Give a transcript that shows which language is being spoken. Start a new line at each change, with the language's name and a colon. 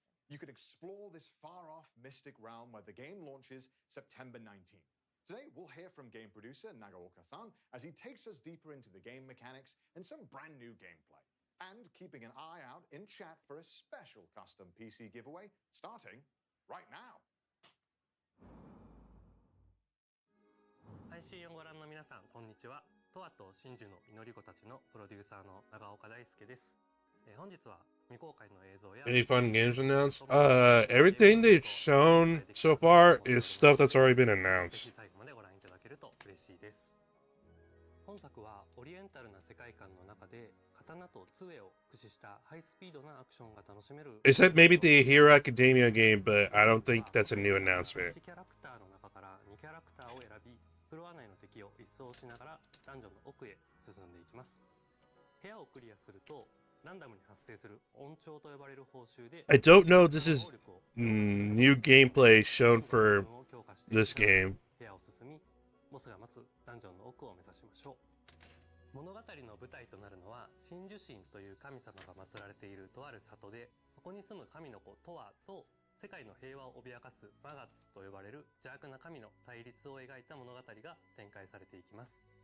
English: You can explore this far-off mystic realm where the game launches September 19th. Today, we'll hear from game producer Nagaoka-san as he takes us deeper into the game mechanics and some brand new gameplay. And keeping an eye out in chat for a special custom PC giveaway starting right now.
Japanese: 配信をご覧の皆さん、こんにちは。トアと真珠の祈り子たちのプロデューサーの長岡大輔です。本日は未公開の映像や
English: Any fun games announced? Everything they've shown so far is stuff that's already been
Japanese: ぜ
English: announced.
Japanese: ひ最後までご覧いただけると嬉しいです。本作はオリエンタルな世界観の中で刀と杖を駆使したハイスピードなアクションが楽しめる。
English: They said maybe the Hero Academia game, but I don't think that's a new announcement.
Japanese: 1キャラクターの中から2キャラクターを選び、フロア内の敵を一掃しながらダンジョンの奥へ進んでいきます。部屋をクリアするとランダムに発生する音調と呼ばれる報酬で
English: I don't know if this is new gameplay shown for this game.
Japanese: 部屋を進み、ボスが待つダンジョンの奥を目指しましょう。物語の舞台となるのは真珠神という神様が祀られているとある里で、そこに住む神の子トワと世界の平和を脅かすマガツと呼ばれる邪悪な神の対立を描いた物語が展開されていきます。